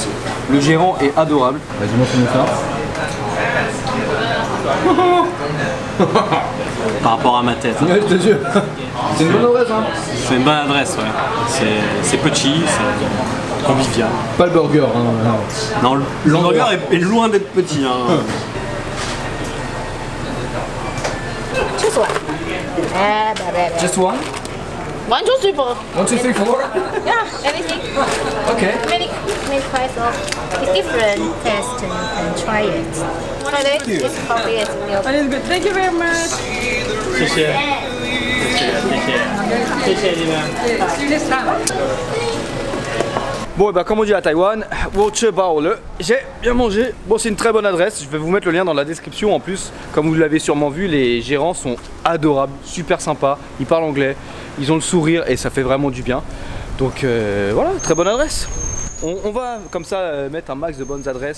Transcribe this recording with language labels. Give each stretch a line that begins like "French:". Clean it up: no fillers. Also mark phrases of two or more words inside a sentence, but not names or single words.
French: Le gérant est adorable. Vas-y, montre-nous ça. Par rapport à ma tête. Ouais, je te jure. C'est une bonne adresse, hein. C'est une bonne adresse, ouais. C'est petit, c'est convivial. Pas le burger, hein. Non, le burger est loin d'être petit. Hein.
English: Just one. Just one? 1, 2, 3, 4. 1, 2, 3, 4? Yeah, everything. Okay. Many price of it's different taste and you can try it. Try it. It's coffee, it's milk. Allez, good. Thank you very much.
Chinese: 谢谢。谢谢你们。
French: Bon, et bah, comme on dit à Taïwan, j'ai bien mangé. Bon, c'est une très bonne adresse. Je vais vous mettre le lien dans la description. En plus, comme vous l'avez sûrement vu, les gérants sont adorables, super sympas. Ils parlent anglais, ils ont le sourire et ça fait vraiment du bien. Donc voilà, très bonne adresse. On va comme ça mettre un max de bonnes adresses.